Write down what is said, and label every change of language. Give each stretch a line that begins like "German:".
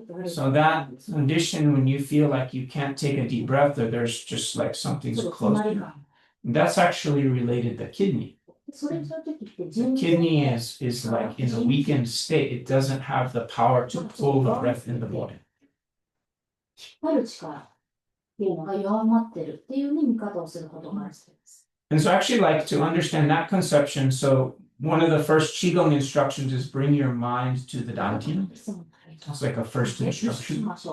English: So that condition when you feel like you can't take a deep breath, or there's just something's closed. That's actually related to kidney.
Japanese: それそういう時って
English: The kidney is like in a weakened state. It doesn't have the power to pull the breath in the body.
Japanese: 引っ張る力っていうのが弱まってるっていうね見方をすることがあるそうです。
English: And so I actually like to understand that conception. So one of the first Qigong instructions is bring your mind to the Dantian. It's like a first instruction.